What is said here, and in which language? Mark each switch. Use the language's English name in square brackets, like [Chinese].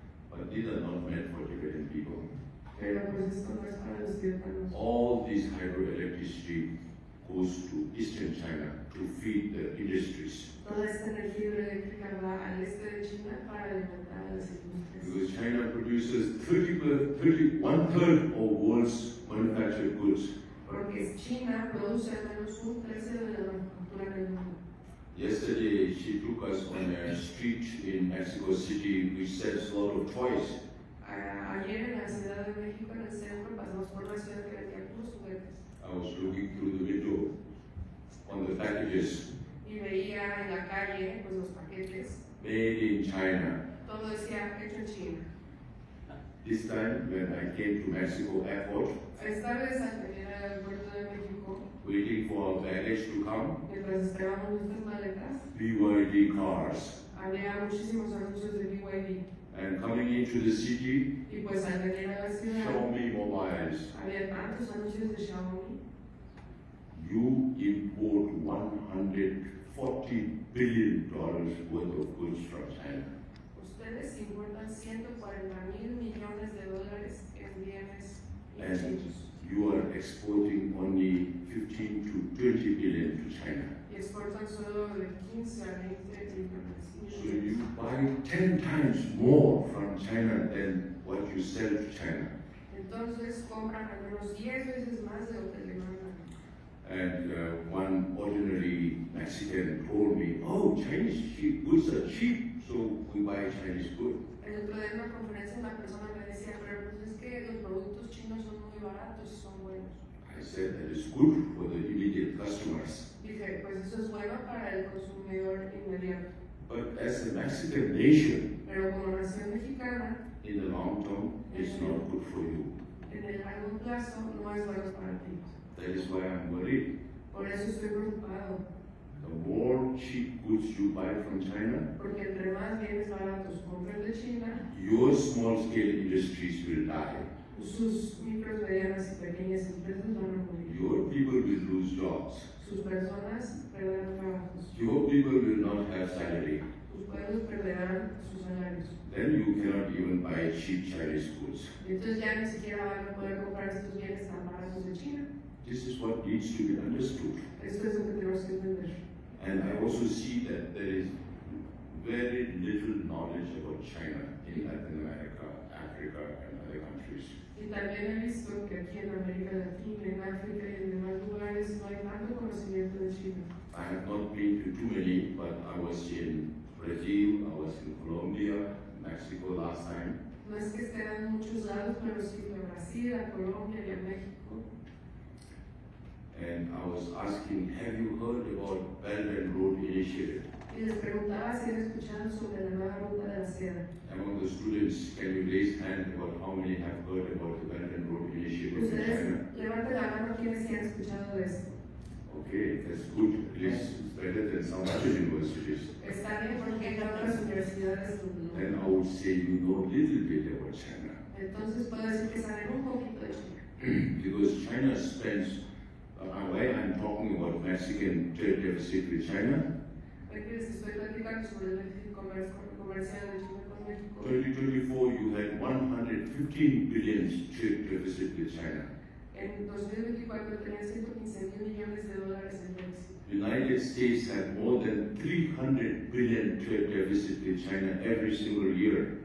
[English] But these are not meant for Tibetan people. [Spanish] Pero pues esto no es para los tibetanos. [English] All this hydroelectricity goes to eastern China to feed the industries. [Spanish] Toda esta energía hidroeléctrica va al este de China para alimentar a las industrias. [English] Because China produces produces 1/3 of world's manufactured goods. [Spanish] Porque China produce al menos un tercio de la manufactura en el mundo. [English] Yesterday, she took us on a street in Mexico City which sells a lot of toys. [Spanish] Ayer en la Ciudad de México, en el centro, pasamos por una ciudad que vendía puros juguetes. [English] I was looking through the window on the packages, [Spanish] Y veía en la calle pues, los paquetes. [English] made in China. [Spanish] Todo decía hecho en China. [English] This time, when I came to Mexico airport, [Spanish] Esta vez al venir al aeropuerto de México, [English] waiting for our baggage to come, [Spanish] mientras esperábamos nuestras maletas, [English] BYD cars. [Spanish] había muchísimos anuncios de BYD. [English] And coming into the city, [Spanish] Y pues al venir a la ciudad, [English] Xiaomi mobiles. [Spanish] había tantos anuncios de Xiaomi. [English] You import $140 billion worth of goods from China. [Spanish] Ustedes importan 140,000 millones de dólares en bienes y [English] And [Spanish] servicios. [English] you are exporting only 15 to 20 billion to China. [Spanish] Y exportan solo de 15 a 20 millones. [English] So you buy 10 times more from China than what you sell to China. [Spanish] Entonces compran al menos 10 veces más de lo que le mandan. [English] And one ordinary Mexican told me, oh, Chinese goods are cheap, so we buy Chinese goods. [Spanish] El otro día en una conferencia una persona me decía, pero pues es que los productos chinos son muy baratos y son buenos. [English] I said that is good for the immediate customers. [Spanish] Dije, pues eso es bueno para el consumidor inmediato. [English] But as a Mexican nation, [Spanish] Pero como nación mexicana, [English] in the long term, it's not good for you. [Spanish] en el largo plazo no es bueno para ti. [English] That is why I'm worried. [Spanish] Por eso estoy preocupado, [English] The more cheap goods you buy from China, [Spanish] porque entre más bienes baratos compren de China, [English] your small-scale industries will die. [Spanish] sus micros, medianas y pequeñas empresas van a morir. [English] Your people will lose jobs. [Spanish] Sus personas perderán trabajos. [English] Your people will not have salary. [Spanish] Sus pueblos perderán sus salarios. [English] Then you cannot even buy cheap Chinese goods. [Spanish] Y entonces ya ni siquiera van a poder comprar estos bienes tan baratos de China. [English] This is what needs to be understood. [Spanish] Esto es lo que tenemos que entender. [English] And I also see that there is very little knowledge about China in Latin America, Africa, and other countries. [Spanish] Y también he visto que aquí en América Latina, en África y en demás lugares no hay tanto conocimiento de China. [English] I have not been to too many, but I was in Brazil, I was in Colombia, Mexico last time. [Spanish] No es que estén en muchos lados, pero sí fui a Brasil, a Colombia y a México. [English] And I was asking, have you heard about Belt and Road Initiative? [Spanish] Y les preguntaba si han escuchado sobre la nueva ruta de la seda. [English] Among the students, can you raise hand about how many have heard about the Belt and Road Initiative in [Spanish] Ustedes [English] China? [Spanish] levanten la mano quienes sí han escuchado de esto. [English] Okay, that's good. At least it's better than some other universities. [Spanish] Está bien porque en otras universidades no. [English] Then I would say you know a little bit about China. [Spanish] Entonces puedo decir que saben un poquito de China. [English] Because China spends, why I'm talking about Mexican trade deficit with China, [Spanish] Aquí les estoy platicando sobre el déficit comercial de China con México. [English] 2024 you had 115 billion trade deficit with China. [Spanish] En 2024 tenía 115,000 millones de dólares en déficit. [English] The United States had more than 300 billion trade deficit with China every single year.